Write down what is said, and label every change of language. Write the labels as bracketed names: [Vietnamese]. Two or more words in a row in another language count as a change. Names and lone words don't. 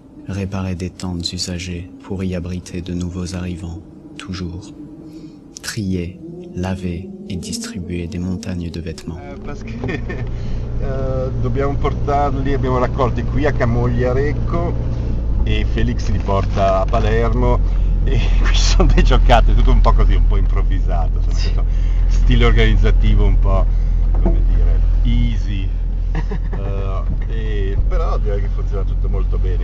[French] Réparer des tentes usagées pour y abriter de nouveaux arrivants, toujours. Trier, laver et distribuer des montagnes de vêtements. Parce que [Italian] dobbiamo portarli, abbiamo raccolti qui a Camogli-Arecco e Felix li porta a Palermo. E qui sono dei giocattoli, tutto un po' così, un po' improvvisato, sono stile organizzativo un po', come dire, easy, però direi che funziona tutto molto bene.